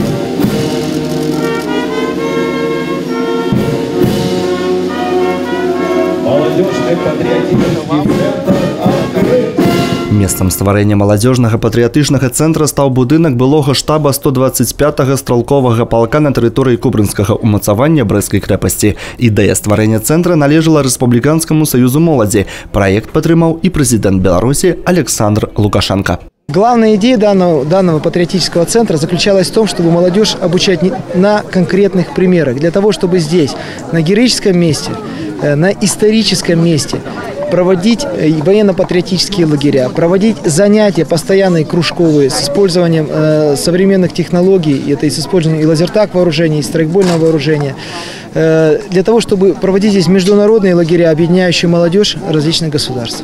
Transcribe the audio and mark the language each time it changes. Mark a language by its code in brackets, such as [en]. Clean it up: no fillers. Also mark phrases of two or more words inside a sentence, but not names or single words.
[be] Месцам стварэння маладзёжнага патрыятычнага цэнтра стаў будынак былога штаба 125-га стралковага палка на тэрыторыі кубрынскага ўмацавання Брэсцкай крэпасці. Ідэя стварэння цэнтра належала Рэспубліканскаму саюзу моладзі. Праект падтрымаў і прэзідэнт Беларусі Александр Лукашенко. [ru] Главная идея данного патриотического центра заключалась в том, чтобы молодежь обучать на конкретных примерах. Для того, чтобы здесь, на героическом месте, на историческом месте, проводить военно-патриотические лагеря, проводить занятия постоянные кружковые с использованием современных технологий, это и с использованием и лазертаг вооружения, и страйкбольного вооружения, для того, чтобы проводить здесь международные лагеря, объединяющие молодежь различных государств.